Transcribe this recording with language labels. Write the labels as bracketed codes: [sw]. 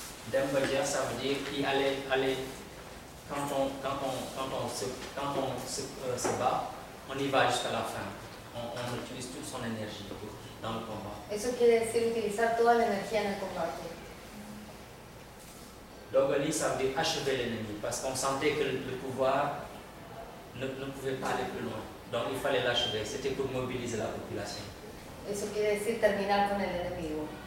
[fr] Dembélé, ça veut dire qu'il allait quand on se bat, on y va jusqu'à la fin. On utilise toute son énergie dans le combat. [es] Eso quiere decir utilizar toda la energía en el combate. [fr] Dembélé, ça veut dire achever l'ennemi, parce qu'on sentait que le pouvoir ne pouvait pas aller plus loin. Donc il fallait l'achever. C'était pour mobiliser la population. [es] Eso quiere decir terminar con el enemigo.